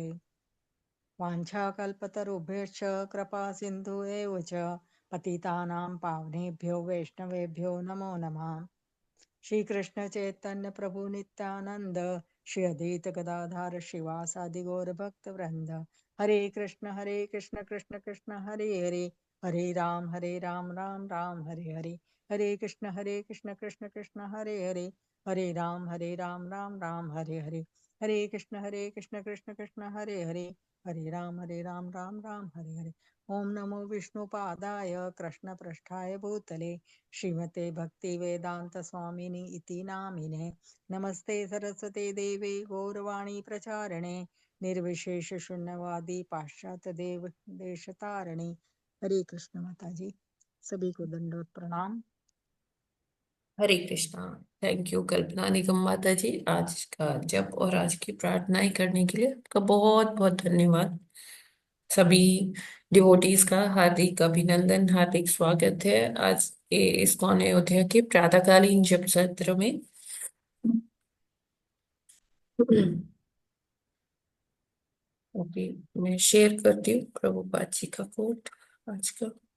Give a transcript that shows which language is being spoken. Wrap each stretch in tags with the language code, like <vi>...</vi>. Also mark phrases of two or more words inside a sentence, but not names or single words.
<sa>वाञ्छाकल्पतरुभ्यश्च कृपा सिन्धु एव च पतितानां पावनेभ्यो वैष्णवेभ्यो नमो नमः। श्री कृष्ण चैतन्य प्रभु नित्यानंद श्री अद्वैत गदाधर श्रीवासादि गौर भक्त वृंद। हरे कृष्ण कृष्ण कृष्ण हरे हरे हरे राम राम राम हरे हरे। हरे कृष्ण कृष्ण कृष्ण हरे हरे हरे राम राम हरे हरे। हरे कृष्ण कृष्ण कृष्ण हरे राम राम हरे हरे। ओम नमो विष्णुपादाय कृष्ण पृष्ठाय भूतले श्रीमते भक्ति वेदांत स्वामिनी इति नामिने। नमस्ते सरस्वते देवे गौरवाणी प्रचारिणे निर्विशेष शून्यवादी पाश्चात्य देव देशतारिणी।</sa> <hi>हरे कृष्ण माता जी, सभी को दंडवत प्रणाम। हरे कृष्णा।</hi> <en>thank you</en> <hi>कल्पना निगम माता जी, आज का जप और आज की प्रार्थनाएं करने के लिए आपका बहुत बहुत धन्यवाद। सभी डिवोटीज का हार्दिक अभिनंदन, हार्दिक स्वागत है आज के इस्कॉन अयोध्या के प्रातःकालीन जप सत्र में। ओके, मैं शेयर करती हूँ प्रभुपाद जी का कोट आज का।</hi>